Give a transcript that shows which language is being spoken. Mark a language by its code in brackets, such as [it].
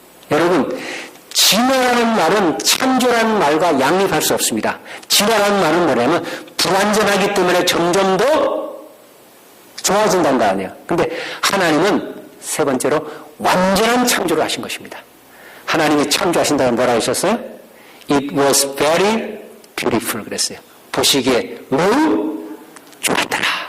[ko] 여러분, 진화라는 말은 창조라는 말과 양립할 수 없습니다. 진화라는 말은 뭐냐면 불완전하기 때문에 점점 더 좋아진다는 거 아니에요. 근데 하나님은 세 번째로 완전한 창조를 하신 것입니다. 하나님이 창조하신다면 뭐라고 하셨어요? [en] It was very beautiful [ko] 그랬어요. 보시기에 매우 좋았더라.